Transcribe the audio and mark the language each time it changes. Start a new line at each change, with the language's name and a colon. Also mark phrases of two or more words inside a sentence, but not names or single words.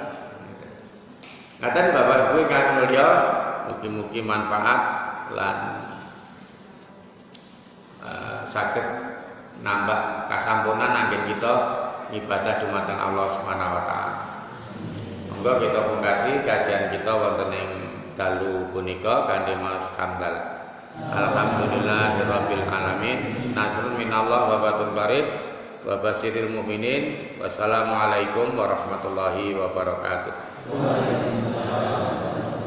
Javanese: Ngaten Bapak Ibu ingkang mulya, mugi-mugi manfaat lan saged nambah kasampunan anggen kita ibadah dumateng
Arabic: الله سبحانه وتعالى.
Javanese: Monggo kita pungkasi kajian kita wonten ing dalu punika kanthi maos kambal.
Arabic: الحمد لله رب العالمين. نصر من الله وفتح قريب وبشر المؤمنين. والسلام عليكم ورحمة الله وبركاته. وعليكم السلام.